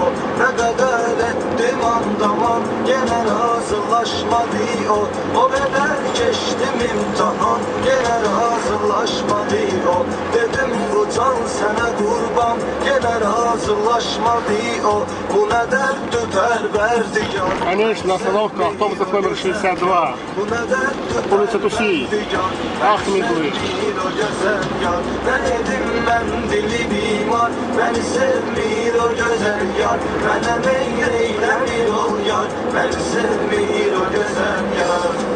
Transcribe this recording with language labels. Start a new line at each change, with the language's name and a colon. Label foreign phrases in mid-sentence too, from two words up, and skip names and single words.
Azerbaijani: Ne kadar ettim andaman, yine razılaşmadı o. O kadar geçtim imtihan, yine razılaşmadı o. Dedim bu can sana kurban, yine razılaşmadı o. Bu ne derdi perverdigar.
Russian: Конечно, остановка автобусов номер 62. Улица Туси. Ахмедли.
Azerbaijani: Ben edim ben dili bimar, beni sevmir o güzel yar. Mənə meyl eyləmir o yar, beni sevmir o güzel yar.